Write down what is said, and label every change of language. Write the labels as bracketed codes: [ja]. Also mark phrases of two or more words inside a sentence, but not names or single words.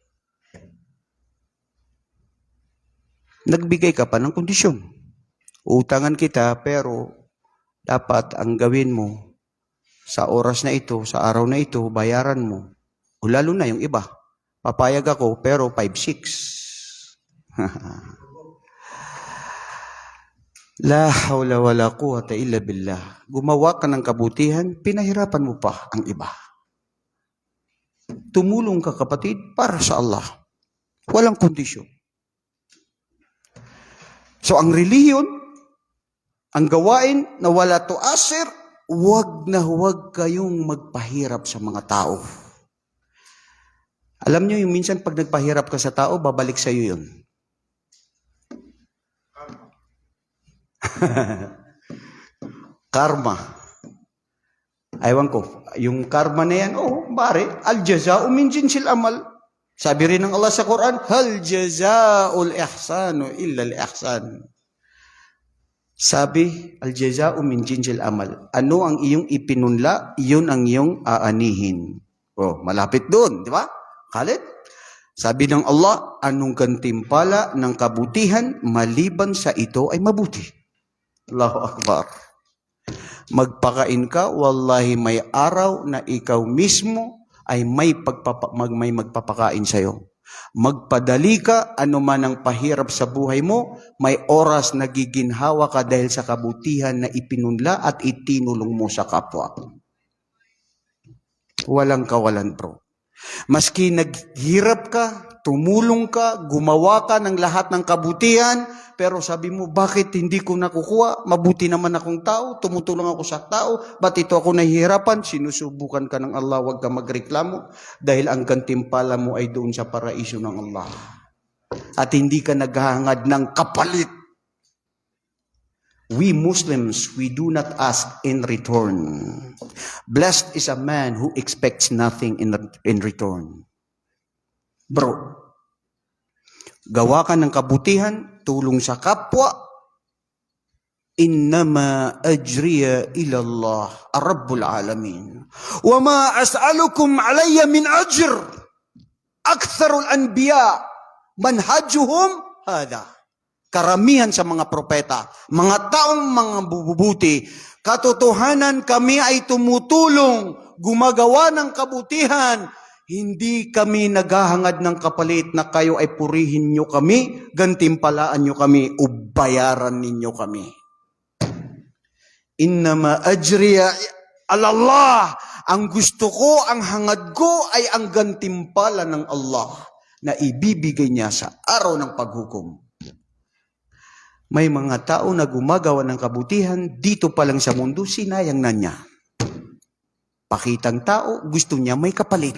[tl] Nagbigay ka pa ng kondisyon. Utangan kita, pero dapat ang gawin mo sa oras na ito, sa araw na ito, bayaran mo. O lalo na yung iba. Papayag ako, pero 5-6. [ar] لا حول ولا قوة إلا بالله. [tl] Gumawa ka ng kabutihan, pinahirapan mo pa ang iba. Tumulong ka, kapatid, para sa Allah. Walang kondisyon. So ang relihiyon, ang gawain na wala tu'asir, huwag na huwag kayong magpahirap sa mga tao. Alam nyo, yung minsan pag nagpahirap ka sa tao, babalik sa iyo yun. Karma. Aywan ko, yung karma na yan, [ar] bari, الجزاء من جنس العمل. [tl] Sabi rin ng Allah sa Quran, [ar] هل جزاء الإحسان إلا الإحسان. Sabi, الجزاء من جنس العمل. [tl] Ano ang iyong ipinunla, iyon ang iyong aanihin. Malapit doon, di ba? Khalid? Sabi ng Allah, anong gantimpala ng kabutihan, maliban sa ito ay mabuti. [ar] الله أكبر. [tl] Magpakain ka, wallahi may araw na ikaw mismo ay may magpapakain sa'yo. Magpadali ka, anuman ang pahirap sa buhay mo, may oras na giginhawa ka dahil sa kabutihan na ipinunla at itinulong mo sa kapwa. Walang kawalan, bro. Maski naghirap ka, tumulong ka, gumawa ka ng lahat ng kabutihan, pero sabi mo, bakit hindi ko nakukuha? Mabuti naman akong tao, tumutulong ako sa tao, ba't ito ako nahihirapan? Sinusubukan ka ng Allah, huwag ka magreklamo, dahil ang gantimpala mo ay doon sa paraiso ng Allah. At hindi ka naghahangad ng kapalit. [en] We Muslims, we do not ask in return. Blessed is a man who expects nothing in return. [tl] Bro, gawa ka ng kabutihan, tulong sa kapwa, [ar] إنما أجري إلى الله رب العالمين. وما أسألكم علي من أجر أكثر الأنبياء منهجهم هذا. [tl] Karamihan sa mga propeta, mga taong mga bububuti, katotohanan kami ay tumutulong, gumagawa ng kabutihan, hindi kami naghahangad ng kapalit na kayo ay purihin nyo kami, gantimpalaan nyo kami, o bayaran ninyo kami. [ar] إنما أجري على الله. [tl] Ang gusto ko, ang hangad ko ay ang gantimpala ng Allah na ibibigay niya sa araw ng paghukom. May mga tao na gumagawa ng kabutihan, dito pa lang sa mundo, sinayang na niya. Pakitang tao, gusto niya may kapalit.